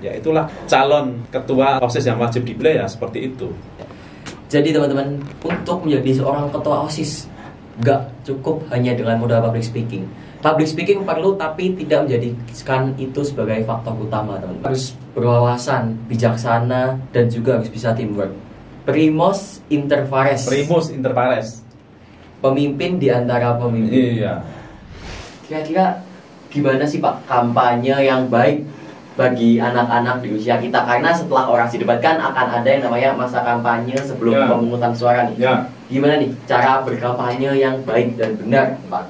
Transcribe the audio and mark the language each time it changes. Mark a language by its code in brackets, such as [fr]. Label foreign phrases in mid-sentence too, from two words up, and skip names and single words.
[id] Ya itulah calon ketua OSIS yang wajib dipilih ya, seperti itu. Jadi teman-teman, untuk menjadi seorang ketua OSIS gak cukup hanya dengan modal [en] public speaking. Public speaking [id] perlu, tapi tidak menjadikan itu sebagai faktor utama, teman-teman. Harus berwawasan, bijaksana, dan juga harus bisa teamwork. [la] Primus inter pares. Primus inter pares. [id] Pemimpin di antara pemimpin. Iya. Kira-kira gimana sih Pak kampanye yang baik bagi anak-anak di usia kita? Karena setelah orasi debat kan akan ada yang namanya masa kampanye sebelum pemungutan suara nih. Ya. Gimana nih cara berkampanye yang baik dan benar, Pak?